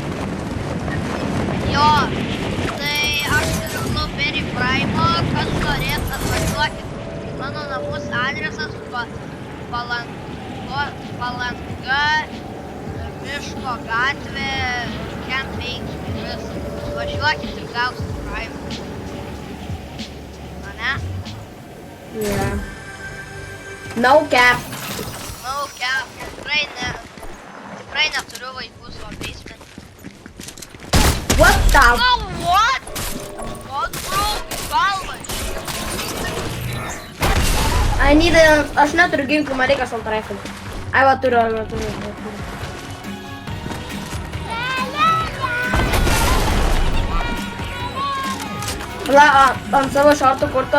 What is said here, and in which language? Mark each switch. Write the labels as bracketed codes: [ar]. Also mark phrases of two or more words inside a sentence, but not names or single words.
[lt] Jo, tai aš turiu Berry Prime, kas norėt atvažiuokit. Mano namus adresas Palanga, Miško gatvė, Camp 5. Važiuokit ir gausit Prime. Ane? [en] Yeah. No cap. No cap, [lt] tikrai neturiu vaikų savo basement. [en] What the? No, what? What, bro? [lt] Galva. Aš neturiu ginklų, man reikia [en] assault rifle. [lt] Ai, va turiu. La, ant savo šortų kurto.